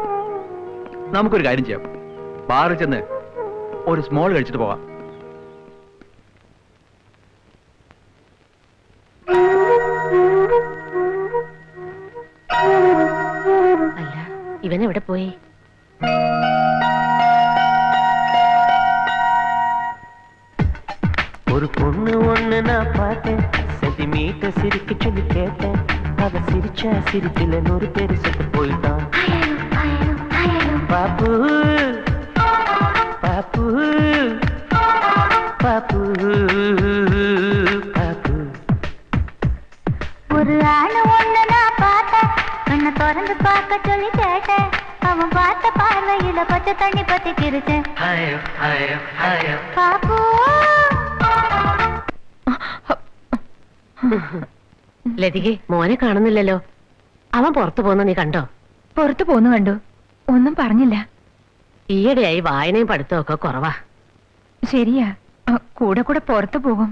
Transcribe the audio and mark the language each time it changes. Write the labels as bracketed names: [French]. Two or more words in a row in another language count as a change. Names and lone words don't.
[Malayalam] നമുക്കൊരു കാര്യം ചെയ്യാം. ബാറിൽ ചെന്ന് ഒരു സ്മോൾ കഴിച്ചിട്ട് പോവാം. അല്ല, ഇവൻ എവിടെ പോയി? [Tamil] ஒரு பொண்ணு ஒண்ணு நான் பார்த்தேன், சென்டிமீட்டர் சிரிக்க சொல்லி கேட்டேன். அவ சிரிச்சா சிரிக்கல 100 பேர் செத்து போயிட்டான். [Malayalam] പാപ്പു പാപ്പു പാപ്പു പാപ്പു. [Tamil] ஒரு ஆளு ஒண்ணு நான் பார்த்தேன், கண்ணை திறந்து பார்க்க சொல்லி கேட்டேன். அவன் பார்த்த பார்வையில பச்சை தண்ணி பத்தி கிருச்சேன். பாப்பு [Malayalam] ലതികെ, മോനെ കാണുന്നില്ലല്ലോ. അവൻ പുറത്തു പോന്ന നീ കണ്ടോ? പുറത്തു പോന്നു കണ്ടു, ഒന്നും പറഞ്ഞില്ല. ഈയിടെയായി വായനയും പഠിത്തവും ഒക്കെ കുറവാ. ശരിയാ, കൂടെ കൂടെ പുറത്തു പോകും.